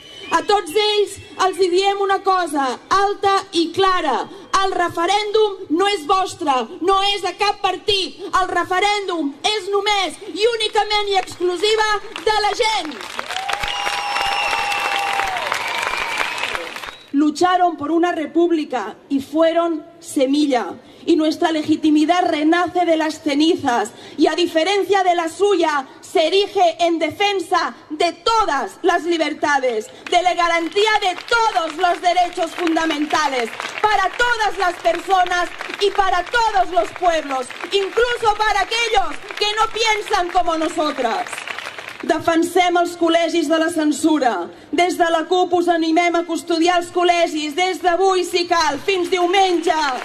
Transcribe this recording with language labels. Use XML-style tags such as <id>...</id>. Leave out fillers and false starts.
<ca>A tots ells els diem una cosa alta i clara. El referèndum no és vostre, no és de cap partit. El referèndum és només i únicament i exclusiva de la gent.</ca> <es>Lucharon por una república y fueron semilla. Y nuestra legitimidad renace de las cenizas y a diferencia de la suya se erige en defensa de todas las libertades, de la garantía de todos los derechos fundamentales, para todas las personas y para todos los pueblos, incluso para aquellos que no piensan como nosotras.</es> <ca>Defensem els col·legis de la censura. Des de la CUP us animem a custodiar els col·legis des d'avui si cal, fins diumenge.</ca>